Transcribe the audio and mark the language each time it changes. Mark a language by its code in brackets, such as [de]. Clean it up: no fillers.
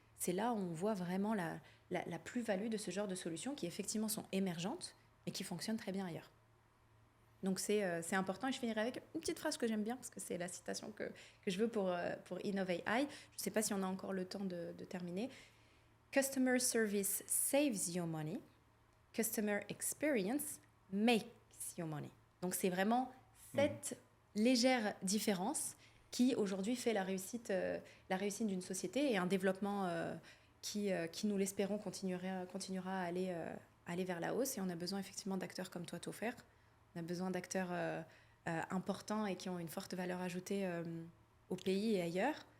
[fr] C'est là où on voit vraiment la plus-value de ce genre de solutions qui, effectivement, sont émergentes et qui fonctionnent très bien ailleurs. Donc, c'est important. Et je finirai avec une petite phrase que j'aime bien, parce que c'est la citation que je veux pour Innov AI. Je ne sais pas si on a encore le temps de terminer. [en] Customer service saves your money. Customer experience makes your money. [fr] Donc, c'est vraiment cette légère différence qui, aujourd'hui, fait la réussite d'une société et un développement qui, nous l'espérons, continuera à aller vers la hausse. Et on a besoin, effectivement, d'acteurs comme toi, Toffer. On a besoin d'acteurs importants et qui ont une forte valeur ajoutée au pays et ailleurs.